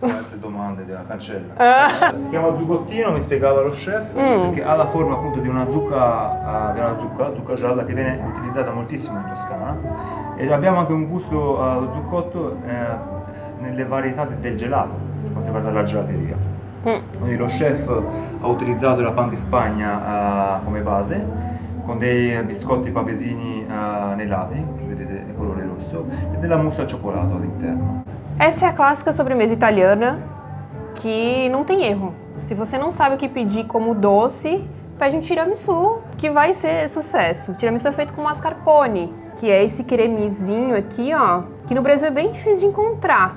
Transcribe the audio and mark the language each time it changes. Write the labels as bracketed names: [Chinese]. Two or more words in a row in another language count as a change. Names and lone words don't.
[Italian] queste domande della cancella. Si chiama zuccottino, mi spiegava lo chef, perché ha la forma appunto di una zucca gialla che viene utilizzata moltissimo in Toscana, e abbiamo anche un gusto allo zucotto nelle varietà del gelato, per quanto riguarda la gelateria. Quindi lo chef ha utilizzato la pan di Spagna come base, con dei biscotti papesini nei lati, che vedete è colore rosso, e della mousse al cioccolato all'interno. [Portuguese] Essa é a clássica sobremesa italiana que não tem erro. Se você não sabe o que pedir como doce, pede um tiramisu, que vai ser sucesso. O tiramisu é feito com mascarpone, que é esse cremezinho aqui, ó, que no Brasil é bem difícil de encontrar.